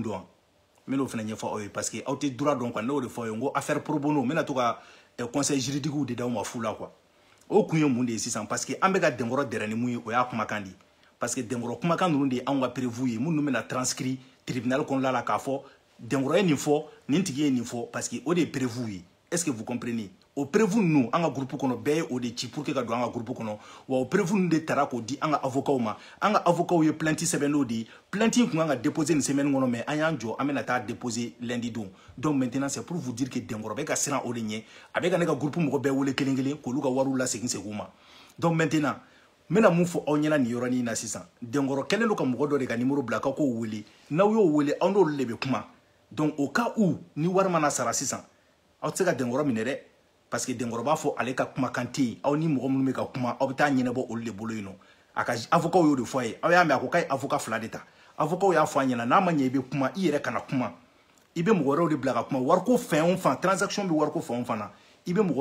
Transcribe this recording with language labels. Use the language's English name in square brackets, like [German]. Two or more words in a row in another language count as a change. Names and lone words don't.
[Bambara] dɔn n bɛn'o fana ɲɛfɔ aw ye [French] parce que [Bambara] aw tɛ droit dɔn quoi ne y'o de fɔ aw ye n ko [French] affaire pro bono [Bambara] n bɛna to ka [French] conseil juridique [Bambara] de d'aw ma fu la quoi o kun ye mun de ye sisan [French] parce que [Bambara] an bɛ ka Denkɔrɔ dɛrɛ ni mun ye o y'a kumakan de ye [French] parce que [Bambara] Denkɔrɔ kumakan ninnu de ye anw ka prévu ye minnu bɛna [French] transcrit tribunal [Bambara] kɔnɔna la k'a fɔ Denkɔrɔ ye nin fɔ nin tigi ye nin fɔ [French] parce que [Bambara] o de ye prévu ye [French] est-ce que vous comprenez [Bambara] o prévu ninnu an ka groupe kɔnɔ bɛɛ ye o de ci [French] pour que [Bambara] ka don an ka groupe kɔnɔ wa o prévu ninnu de taara k'o di an ka avocats ma an ka avocats ye plainte sɛbɛn n'o de ye plainte in kun kan ka déposer nin semaine kɔnɔ mais an y'an jɔ an bɛna taa déposer lundi don [French] donc maintenant c'est pour vous dire que [Bambara] Denkɔrɔ bɛ ka siran o de ɲɛ a bɛ ka ne ka groupe mɔgɔ bɛɛ wele kelen kelen k'olu ka wariw lasegin segin u ma [French] donc maintenant [Bambara] mena mun fo aw ɲɛna nin yɔrɔnin na sisan denkɔrɔ kɛlen do ka mɔgɔ dɔ de ka numéro bila k'aw k'o wele n'aw y'o wele aw n'olu de bɛ kuma [French] donc au cas où [Bambara] ni wari mana sara sisan aw tɛ se ka denkɔrɔ minɛ dɛ [French] parce que [Bambara] denkɔrɔ b'a fɔ ale ka kumakan tɛ yen aw ni mɔgɔ minnu bɛ ka kuma aw bɛ taa ɲɛnabɔ olu de bolo yen nɔ a ka avocat y'o de fɔ a ye aw y'a mɛn a ko k'a ye avocat 2 de ta avocat y'a fɔ a ɲɛna n'a ma ɲɛ i bɛ kuma i yɛrɛ kana kuma i bɛ mɔgɔ wɛrɛw de bila ka kuma wariko fɛn o fɛn transaction bɛ wariko fɛn o fɛn na i bɛ mɔgɔ wɛrɛw